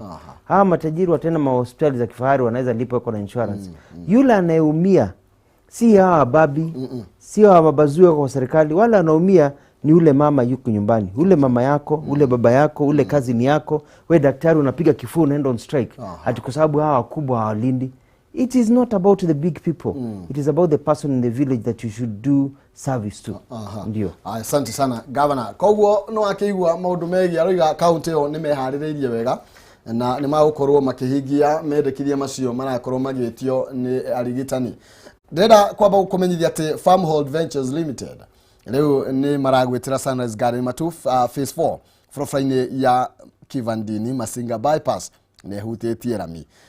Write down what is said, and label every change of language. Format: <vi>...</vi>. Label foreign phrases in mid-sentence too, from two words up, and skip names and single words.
<sw>Hawa matajiri wataenda hospitali za kifahari wanaweza lipa wako na insurance. Yule anayeumia si hawa babi, si hawa mabazue kwa serikali, wala anaumia ni ule mama yuko nyumbani. Ule mama yako, ule baba yako, ule cousin yako, we daktari unapiga kifua unaenda</sw> <en>on strike.</en> <sw>Ati kwa sababu hawa wakubwa hawalindi.</sw> <en>It is not about the big people. It is about the person in the village that you should do service to.</en> <sw>Ndio. Asante sana Governor.</sw> <ki>Koguo no akĩigua maũndũ megiĩ aroiga county ĩyo nĩ meharĩrĩirie wega na nĩ magũkorwo makĩhingia mendekithia macio marakorwo magĩtio nĩ arigitani. Ndĩrenda kwamba gũkũmenyithia atĩ Farmhold Ventures Limited rĩu nĩ maragwĩtĩra Sunrise Garden Matu phase 4 barabara-inĩ ya Kivandini Masinga bypass nĩ hutĩtie rami.</ki>